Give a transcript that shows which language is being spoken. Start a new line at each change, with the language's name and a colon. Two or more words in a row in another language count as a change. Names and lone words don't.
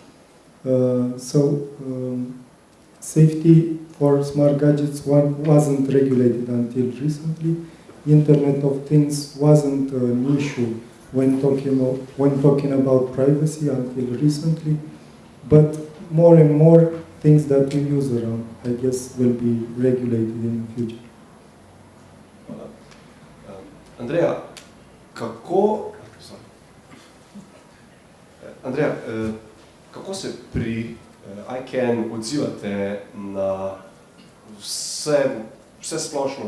English: Safety for smart gadgets wasn't regulated until recently. Internet of Things wasn't an issue when talking about privacy until recently, but more and more things that we use around, I guess, will be regulated in the future.
Slovenian: Andreja, kako se pri ICANN odzivate na vse splošno